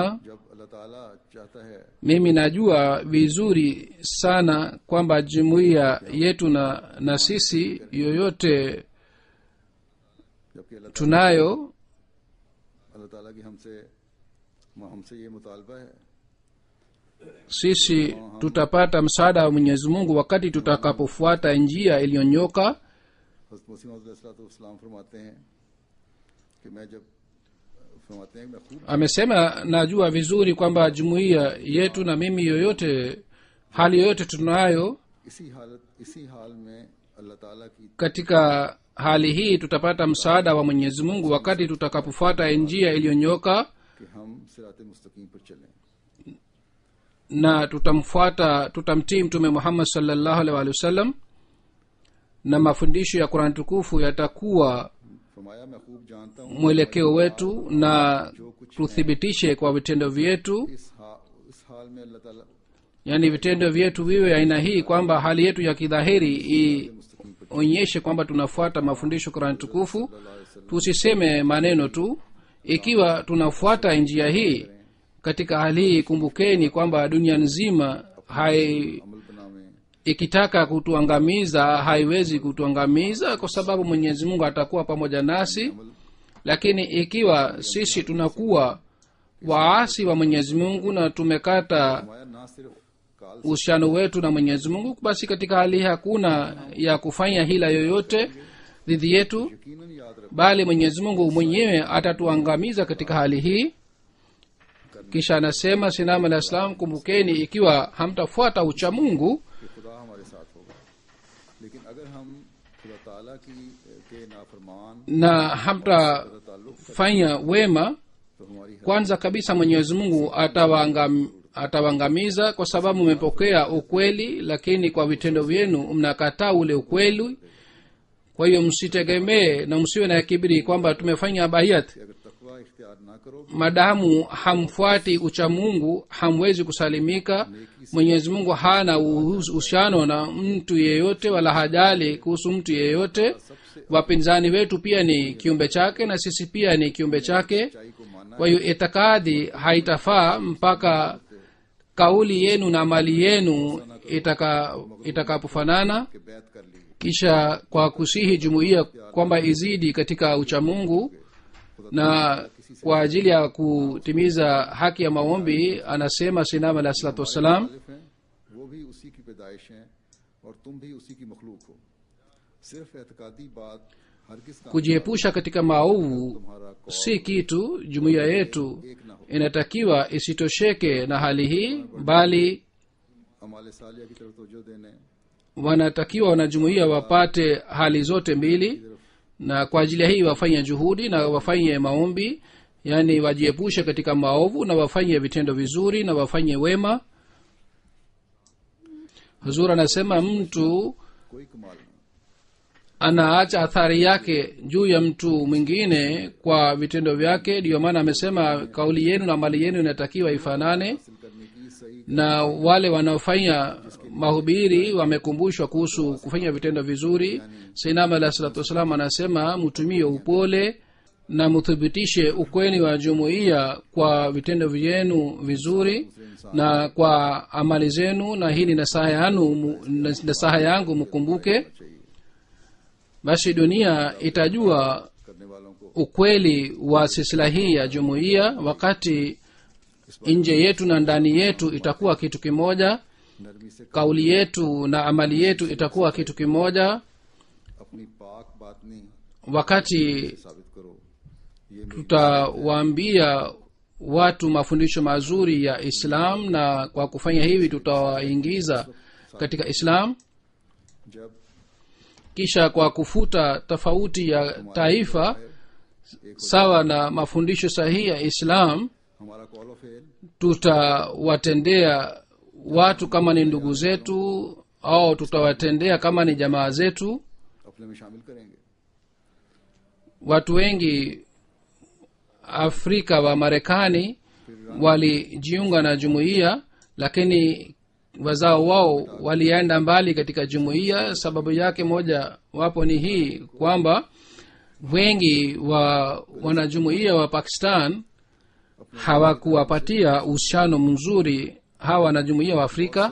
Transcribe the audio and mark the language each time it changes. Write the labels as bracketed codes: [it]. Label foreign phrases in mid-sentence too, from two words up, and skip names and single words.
[ur] جب اللہ تعالیٰ چاہتا ہے [sw] mimi najua vizuri sana kwamba jumuiya yetu na sisi yoyote [ur] جبکہ [sw] tunayo [ur] اللہ تعالیٰ کی ہم سے یہ مطالبہ ہے [sw] sisi tutapata msaada wa Mwenyezi Mungu wakati tutakapofuata njia iliyonyoka. [ur] حضرت مسیح موعود علیہ السلام فرماتے ہیں کہ میں جب فرماتے ہیں میں خوب [sw] Amesema najua vizuri kwamba jumuiya yetu na mimi yoyote hali yoyote tunayo, [ur] اسی حال میں اللہ تعالیٰ کی [sw] katika hali hii tutapata msaada wa Mwenyezi Mungu wakati tutakapofuata njia iliyonyoka [ur] کہ ہم صراط مستقیم پر چلیں [sw] na tutamtii mtume Muhammad [ar] صلى الله عليه وسلم, [sw] na mafundisho ya Qur'an tukufu yatakuwa [ur] فرمایا میں خوب جانتا ہوں [sw] mwelekeo wetu na tuthibitishe kwa vitendo vyetu, [ur] اس حال میں اللہ تعالیٰ [sw] yani vitendo vyetu viwe aina hii kwamba hali yetu ya kidhahiri ionyeshe kwamba tunafuata mafundisho Qur'an tukufu. Tusiseme maneno tu. Ikiwa tunafuata njia hii katika hali hii, kumbukeni kwamba dunia nzima [ur] عمل بناوے [sw] ikitaka kutuangamiza haiwezi kutuangamiza, kwa sababu Mwenyezi Mungu atakuwa pamoja nasi. Lakini ikiwa sisi tunakuwa waasi wa Mwenyezi Mungu na tumekata [ur] فرمایا نہ صرف قال [sw] uhusiano wetu na Mwenyezi Mungu, basi katika hali hii hakuna ya kufanya hila yoyote dhidi yetu, [ur] یقیناً یاد رکھ [sw] bali Mwenyezi Mungu mwenyewe atatuangamiza katika hali hii. Kisha anasema Sinam [ar] عليه السلام, [sw] kumbukeni ikiwa hamtafuata ucha Mungu [ur] کہ خدا ہمارے ساتھ ہوگا، لیکن اگر ہم خدا تعالیٰ کے نافرمان [sw] na hamtafanya wema, [ur] تو ہماری [sw] kwanza kabisa Mwenyezi Mungu atawaangamiza, kwa sababu mmepokea ukweli lakini kwa vitendo vyenu mnakataa ule ukweli. Kwa hiyo msitegemee na msiwe na kiburi kwamba tumefanya bayat. [ur] اگر تقویٰ اختیار نہ کرو [sw] Madamu hamfuati ucha Mungu hamwezi kusalimika. Mwenyezi Mungu hana uhusiano na mtu yeyote wala hajali kuhusu mtu yeyote. Wapinzani wetu pia ni kiumbe chake na sisi pia ni kiumbe chake. [ur] سچائی کو ماننا [sw] Kwa hiyo itikadi haitafaa mpaka kauli yenu na mali yenu itakapofanana. [ur] کہ بیعت کر لی [sw] Kisha kwa kusihi jumuiya kwamba izidi katika uchamungu na kwa ajili ya kutimiza haki ya maombi, anasema Sinam [ar] عليه الصلاة والسلام, [ur] مخالف ہیں وہ بھی اسی کی پیدائش ہیں اور تم بھی اسی کی مخلوق ہو. صرف اعتقادی بات ہرگز کام [sw] kujiepusha katika maovu [ur] تمہارا قول [sw] si kitu. Jumuiya yetu [ur] ایک نہ ہو. [sw] inatakiwa isitosheke na hali hii, bali [ur] اعمال صالحہ کی طرف توجہ دینے [sw] wanatakiwa wanajumuiya wapate hali zote mbili, na kwa ajili ya hii wafanye juhudi na wafanye maombi, yani wajiepushe katika maovu na wafanye vitendo vizuri na wafanye wema. Huzur anasema mtu [ur] کوئی کمال نہیں. [sw] anaacha athari yake juu ya mtu mwingine kwa vitendo vyake. Ndiyo maana amesema kauli yenu na mali yenu inatakiwa ifanane, [ur] حاصل کرنے کی صحیح [sw] na wale wanaofanya mahubiri wamekumbushwa kuhusu kufanya vitendo vizuri. Sayyidina [ar] عليه الصلاة والسلام [sw] anasema mtumie upole na muthibitishe ukweli wa jumuiya kwa vitendo vyenu vizuri na kwa amali zenu, na hii ni nasaha yangu mkumbuke. [ur] چاہیے [sw] Basi dunia itajua [ur] کرنے والوں کو [sw] ukweli wa silsila hii ya jumuiya wakati nje yetu na ndani yetu itakuwa kitu kimoja, [ur] نرمی سے [sw] kauli yetu na amali yetu itakuwa kitu kimoja. [ur] اپنی پاک باطنی [sw] Wakati [ur] ثابت کرو۔ یہ میری [sw] tutawaambia watu mafundisho mazuri ya Islam, na kwa kufanya hivi tutawaingiza katika Islam. [ur] جب [sw] Kisha kwa kufuta tofauti ya taifa sawa na mafundisho sahihi ya Islam, [ur] ہمارا قول و فعل [sw] tutawatendea watu kama ni ndugu zetu au tutawatendea kama ni jamaa zetu. [ur] اپنے میں شامل کریں گے. [sw] Watu wengi Afrika wa Marekani walijiunga na jumuiya, lakini wazao wao walienda mbali katika jumuiya. Sababu yake moja wapo ni hii kwamba wengi wa wanajumuiya wa Pakistan hawakuwapatia uhusiano mzuri hawa na jumuiya wa Afrika.